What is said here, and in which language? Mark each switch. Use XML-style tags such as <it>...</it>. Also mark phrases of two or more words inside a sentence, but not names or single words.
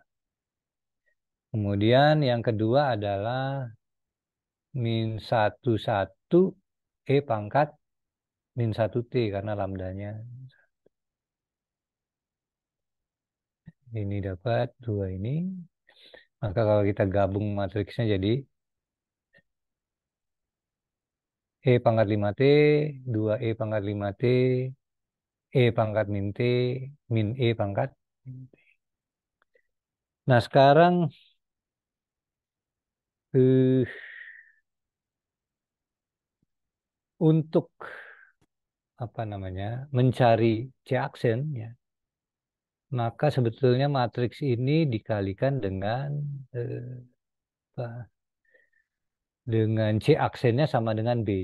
<id>Kemudian yang kedua adalah min satu satu E pangkat min satu T karena lambdanya. Ini dapat dua ini. Maka kalau kita gabung matriksnya jadi E pangkat 5T, 2E pangkat 5T, E pangkat min T, min E pangkat min T. Nah sekarang eh, untuk apa namanya mencari C aksen ya, maka sebetulnya matriks ini dikalikan dengan apa, dengan C aksennya sama dengan B.</id>